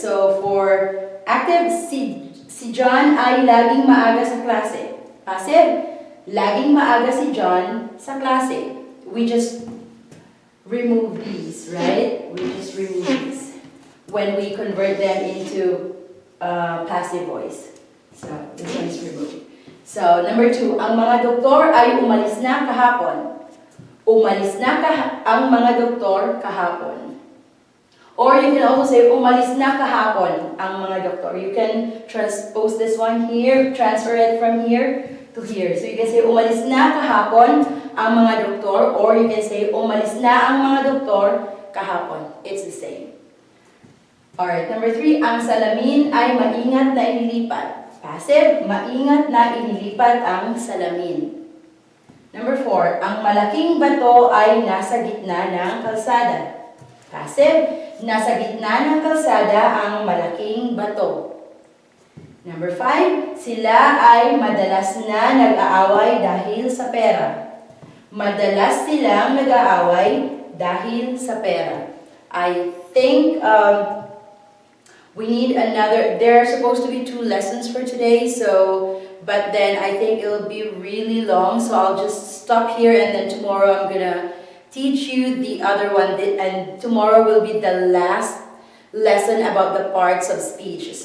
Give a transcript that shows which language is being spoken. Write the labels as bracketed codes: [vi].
[en] So for active, [tl] si John ay laging maaga sa klase. Passive, laging maaga si John sa klase. [en] We just remove these, right? We just remove these when we convert them into passive voice. So this one is removed. So number 2, [tl] ang mga doktor ay umalis na kahapon. Umalis na ang mga doktor kahapon. [en] Or you can also say, [tl] umalis na kahapon ang mga doktor. [en] You can transpose this one here, transfer it from here to here. So you can say, [tl] umalis na kahapon ang mga doktor. [en] Or you can say, [tl] umalis na ang mga doktor kahapon. [en] It's the same. Alright, number 3, [tl] ang salamin ay maingat na inilipat. Passive, maingat na inilipat ang salamin. [en] Number 4, [tl] ang malaking bato ay nasa gitna ng kalsada. Passive, nasa gitna ng kalsada ang malaking bato. [en] Number 5, [tl] sila ay madalas na nag-aaway dahil sa pera. Madalas silang nag-aaway dahil sa pera. [en] I think we need another, there are supposed to be 2 lessons for today, but then I think it'll be really long, so I'll just stop here and then tomorrow I'm gonna teach you the other one, and tomorrow will be the last lesson about the parts of speech.